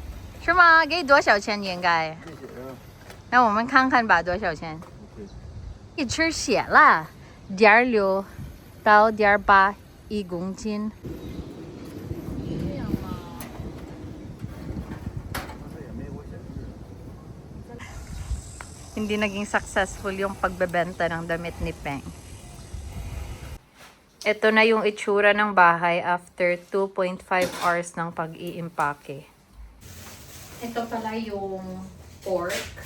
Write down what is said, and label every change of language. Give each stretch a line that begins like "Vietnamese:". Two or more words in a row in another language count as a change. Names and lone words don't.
Chinese: 是吗？给多少钱应该？没写呀。那我们看看吧，多少钱？ OK。一吃血了，1.6到1.8，1公斤。
Filipino: hindi naging successful yung pagbebenta ng damit ni Peng. Ito na yung itsura ng bahay
English: after 2.5 hours
Filipino: ng pag-iimpake. Ito pala yung pork.